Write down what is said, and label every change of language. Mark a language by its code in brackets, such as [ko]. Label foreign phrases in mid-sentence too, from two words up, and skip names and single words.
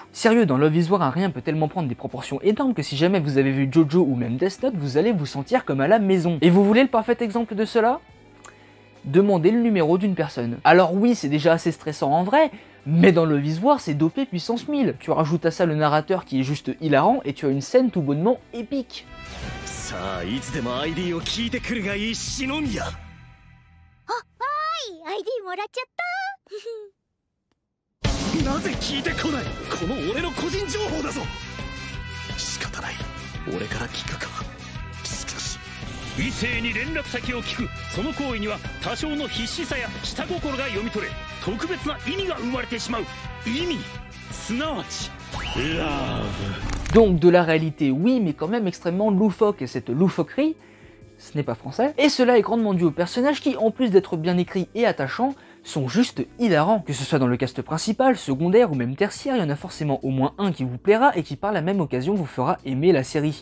[fr] Sérieux, dans Love is War, un rien peut tellement prendre des proportions énormes que si jamais vous avez vu Jojo ou même Death Note, vous allez vous sentir comme à la maison. Et vous voulez le parfait exemple de cela? Demandez le numéro d'une personne. Alors oui, c'est déjà assez stressant en vrai, mais dans Love is War, c'est dopé puissance 1000. Tu rajoutes à ça le narrateur qui est juste hilarant et tu as une scène tout bonnement épique. [ja] ID もらっちゃったなぜ聞いてこないこの俺の個人情報だぞ仕方ない俺から聞くかしかし異性に連絡先を聞くその行為には多少の必死さや下心が読み取れ特別な意味が生まれてしまう意味すなわち [fr] Donc de la réalité oui, mais quand même extrêmement loufoque, et cette loufoquerie, ce n'est pas français, et cela est grandement dû aux personnages qui, en plus d'être bien écrits et attachants, sont juste hilarants. Que ce soit dans le cast principal, secondaire ou même tertiaire, il y en a forcément au moins un qui vous plaira et qui par la même occasion vous fera aimer la série.